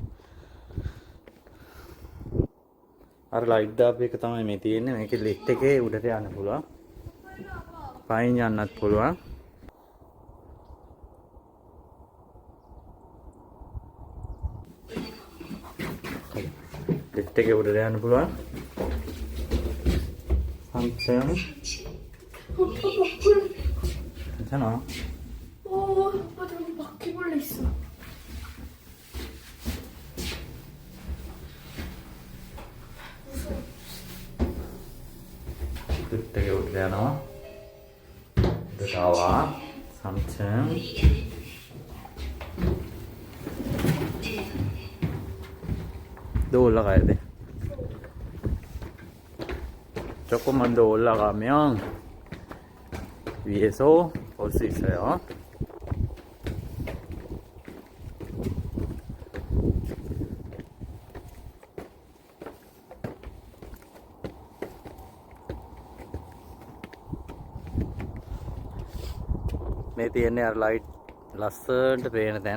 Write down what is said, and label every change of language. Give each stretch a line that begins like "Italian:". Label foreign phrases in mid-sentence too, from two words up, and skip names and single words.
Sinhala: අර ලයිට් දාපු එක තමයි මේ තියෙන්නේ මේකේ ලිෆ්ට් එකේ උඩට යන්න පුළුවන් පයින් යන්නත් පුළුවන් ලිෆ්ට් එකේ උඩට යන්න පුළුවන් සම්සම් 괜찮아
Korean: 오빠 저기 바퀴벌레 있어 되게 오래되나? 나와 3층 더 올라가야 돼 조금만 더 올라가면 위에서 볼 수 있어요
Sinhala: මේ තියන්නේ අර ලයිට් ලස්සනට පේන තැන